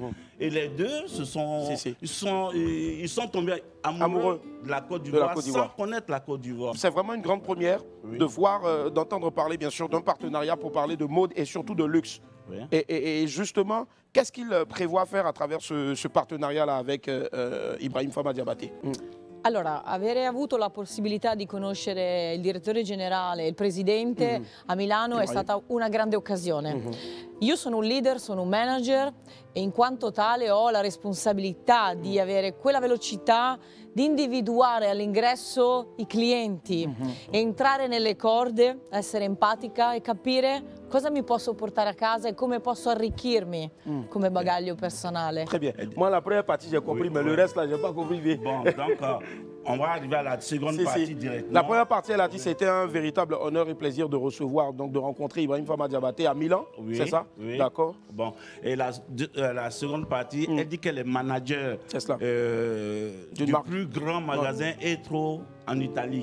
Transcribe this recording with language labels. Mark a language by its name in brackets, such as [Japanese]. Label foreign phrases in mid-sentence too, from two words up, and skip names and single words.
[French] Et les deux ils sont tombés amoureux de la Côte d'Ivoire sans connaître la Côte d'Ivoire. C'est vraiment une grande première de voir, d'entendre parler bien sûr d'un partenariat pour parler de mode et surtout de luxe. Oui. Et justement, qu'est-ce qu'il prévoit faire à travers ce partenariat-là avec Ibrahim Fama Diabaté? [Italian] Allora, avere avuto la possibilità di conoscere il direttore generale e il presidente a Milano è stata una grande occasione. Io sono un leader, sono un manager e in quanto tale ho la responsabilità di avere quella velocità di individuare all'ingresso i clienti, entrare nelle corde, essere empatica e capire cosa mi posso portare a casa e come posso arricchirmi come bagaglio personnale. [French] Très bien. Moi, la première partie, j'ai compris, mais le reste, là, je n'ai pas compris. Bon, donc, on va arriver à la seconde partie directement. La première partie, elle a dit que c'était un véritable honneur et plaisir de recevoir, donc de rencontrer Ibrahim Fama Diabaté à Milan, c'est ça? Oui. D'accord. Bon, et la seconde partie, elle dit qu'elle est manager du plus grand magasin Etro en Italie.